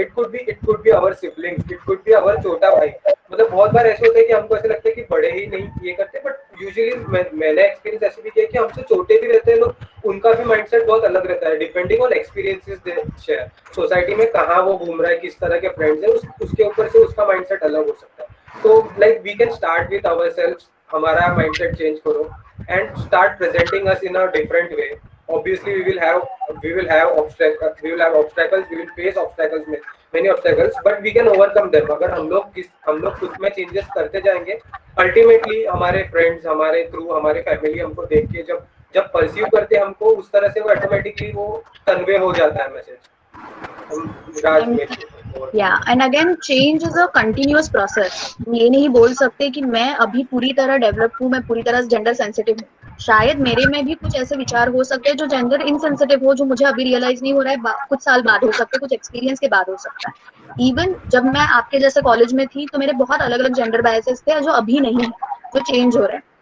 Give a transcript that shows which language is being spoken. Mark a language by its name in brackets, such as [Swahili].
[English] it could be our [Hindi] siblings, it could be our छोटा भाई. मतलब बहुत बार ऐसे होता है कि हमको ऐसा लगता है कि बड़े ही नहीं ये करते, बट यूजुअली मैंने एक्सपीरियंस ऐसे भी किया कि हमसे छोटे भी रहते हैं लोग, उनका भी माइंडसेट बहुत अलग रहता है [English] Depending on experiences they share. [Hindi] Society में कहाँ वो घूम रहा है, किस तरह के फ्रेंड्स है, उसके ऊपर से उसका माइंडसेट अलग हो सकता है. [English] तो like we can start with ourselves, [Hindi] हमारा माइंडसेट चेंज करो [English] and start presenting us in a different way. Obviously we will have obstacles, we will face obstacles, many obstacles, but we can overcome them. [Hindi] अगर हम लोग खुद में changes करते जाएंगे, ultimately हमारे फ्रेंड्स, हमारे थ्रू, हमारे फैमिली हमको देख के जब परसीव करते हमको उस तरह से वो ऑटोमेटिकली वो कन्वे हो जाता है message. [English] Yeah, and again change is a continuous process. [Hindi] ये नहीं बोल सकते कि मैं अभी पूरी तरह डेवलप हूँ, मैं पूरी तरह जेंडर सेंसिटिव हूँ. शायद मेरे में भी कुछ ऐसे विचार हो सकते हैं जो जेंडर इनसेंसिटिव हो, जो मुझे अभी रियलाइज नहीं हो रहा है, कुछ साल बाद हो सकते हैं, कुछ एक्सपीरियंस के बाद हो सकता है. इवन जब मैं आपके जैसे कॉलेज में थी तो मेरे बहुत अलग अलग जेंडर बायसेस थे जो अभी नहीं है, जो चेंज हो रहे हैं.